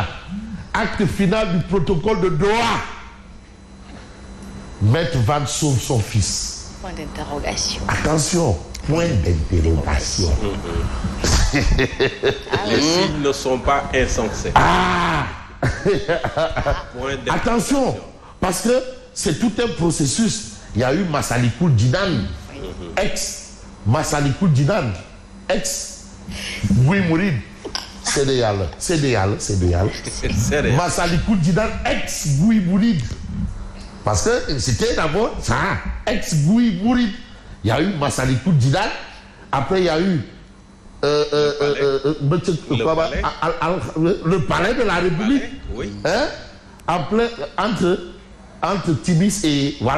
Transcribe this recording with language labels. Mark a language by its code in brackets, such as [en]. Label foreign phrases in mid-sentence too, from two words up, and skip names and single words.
[fr] Acte final du protocole de Doha. Maître Van sauve son fils. Point d'interrogation. Attention, point d'interrogation. Les signes ne sont pas insensés. Attention, parce que c'est tout un processus. Il y a eu Massalikul Djinan, ex-Massalikul Djinan, ex-Gouy Mouride, CDL. Massalikul Djinan, ex-Gouy Mouride. Parce que c'était d'abord ça, ex-Gouy Mouride. Il y a eu Massalikul Djinan, après il y a eu le palais de la République. Oui. Hein? Après, entre Timis et voilà.